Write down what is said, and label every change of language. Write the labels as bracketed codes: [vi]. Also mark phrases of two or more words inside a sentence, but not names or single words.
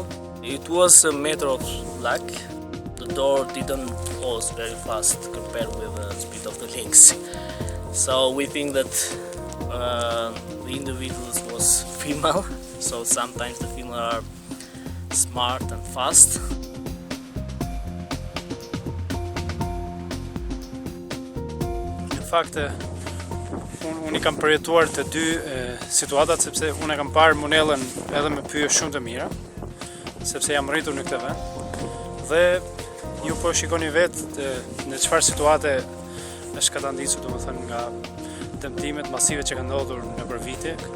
[en] It was a matter of luck. The door didn't close very fast compared with the speed of the lynx. So we think that the individual was female, so sometimes the female are smart and fast. [sq] Në fakt, unë I kam përjetuar të dy situatat, sepse unë e kam parë monellën edhe me pyje shumë të mira, sepse jam rritur në këtë vend, dhe ju po shikoni vetë në çfarë situate është katandicur, domethënë nga dëmtimet masive që kanë ndodhur nëpër vite.